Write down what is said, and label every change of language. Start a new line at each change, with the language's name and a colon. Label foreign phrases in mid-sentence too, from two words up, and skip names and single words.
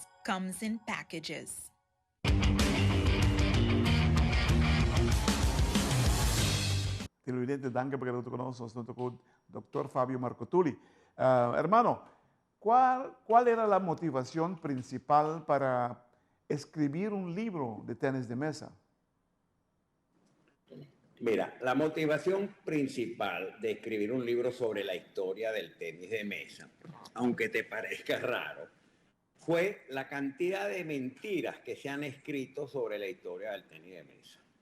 English: comes in packages.
Italian: Televidente, danke per aver conosciuto il dottor Fabio Marcotuli.
Spanish: Hermano, ¿cuál era la motivación principal para escribir un libro de tenis de mesa? Mira, la motivación principal de escribir un libro sobre la historia del tenis de mesa, aunque te parezca raro, fue la cantidad de mentiras que se han escrito sobre la historia del tenis de mesa.